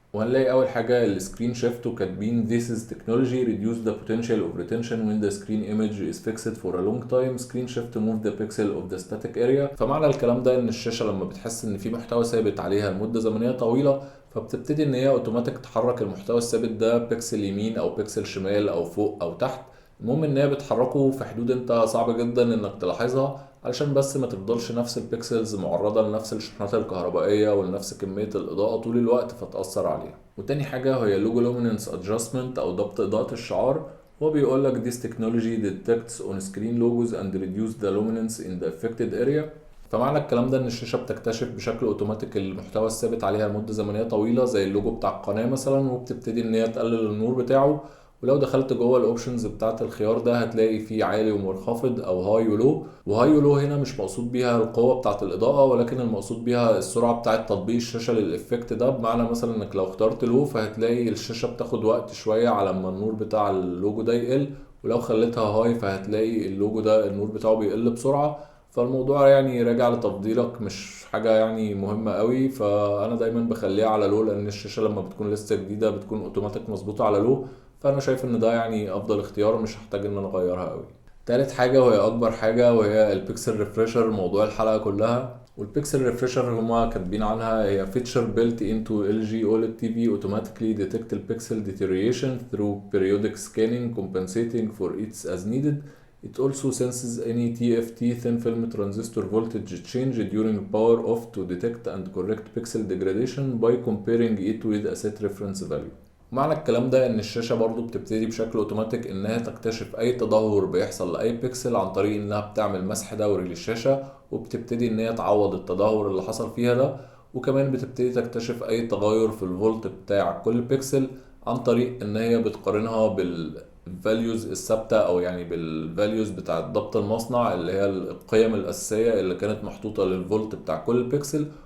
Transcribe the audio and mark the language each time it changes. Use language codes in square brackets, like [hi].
[ar] وهنلاقي اول حاجة السكرين شيفت وكاتبين [en] this is technology reduce the potential of retention when the screen image is fixed for a long time screen shift to move the pixel of the static area. [ar] فمعنى الكلام ده ان الشاشة لما بتحس ان في محتوى ثابت عليها لمدة زمنية طويلة، فبتبتدي ان هي اوتوماتيك تحرك المحتوى الثابت ده بيكسل يمين او بيكسل شمال او فوق او تحت. المهم ان هي بتحركه في حدود انت صعب جدا انك تلاحظها، علشان بس ما تفضلش نفس البيكسلز معرضة لنفس الشحنات الكهربائية ولنفس كمية الإضاءة طول الوقت فتأثر عليها. وتاني حاجة هي لوجو لوميننس ادجستمنت أو ضبط إضاءة الشعار. هو بيقول لك [en] this technology detects on screen logos and reduce the luminance in the affected area. [ar] فمعنى الكلام ده ان الشاشة بتكتشف بشكل اوتوماتيك المحتوى الثابت عليها لمدة زمنية طويلة زي اللوجو بتاع القناة مثلا، وبتبتدي ان هي تقلل النور بتاعه. ولو دخلت جوه الاوبشنز بتاعت الخيار ده هتلاقي فيه عالي ومنخفض او هاي ولو. وهاي ولو هنا مش مقصود بيها القوة بتاعت الاضاءة، ولكن المقصود بيها السرعة بتاعت تطبيق الشاشة للإفكت ده. بمعنى مثلا انك لو اخترت لو فهتلاقي الشاشة بتاخد وقت شوية على ما النور بتاع اللوجو ده يقل، ولو خليتها هاي فهتلاقي اللوجو ده النور بتاعه بيقل بسرعة. فالموضوع يعني راجع لتفضيلك، مش حاجة يعني مهمة قوي. فأنا دايما بخليها على لو، لأن الشاشة لما بتكون لسه جديدة بتكون اوتوماتيك مظبوطة على لو، فأنا شايف إن ده يعني أفضل اختيار، مش هحتاج إن أنا أغيرها قوي. تالت حاجة وهي أكبر حاجة وهي البيكسل ريفريشر، موضوع الحلقة كلها. والبيكسل ريفريشر هما كاتبين عنها هي [en] feature built into LG OLED TV automatically detect the pixel deterioration through periodic scanning compensating for it as needed. It also senses any TFT thin film transistor voltage change during power off to detect and correct pixel degradation by comparing it with a set reference value. [ar] معنى الكلام ده ان الشاشة برضو بتبتدي بشكل اوتوماتيك انها تكتشف اي تدهور بيحصل لاي بيكسل عن طريق انها بتعمل مسح دوري للشاشة، وبتبتدي ان هي تعوض التدهور اللي حصل فيها ده. وكمان بتبتدي تكتشف اي تغير في الفولت بتاع كل بيكسل عن طريق ان هي بتقارنها بالفاليوز الثابتة او يعني بالفاليوز بتاع ضبط المصنع اللي هي القيم الاساسية اللي كانت محطوطة للفولت بتاع كل بيكسل.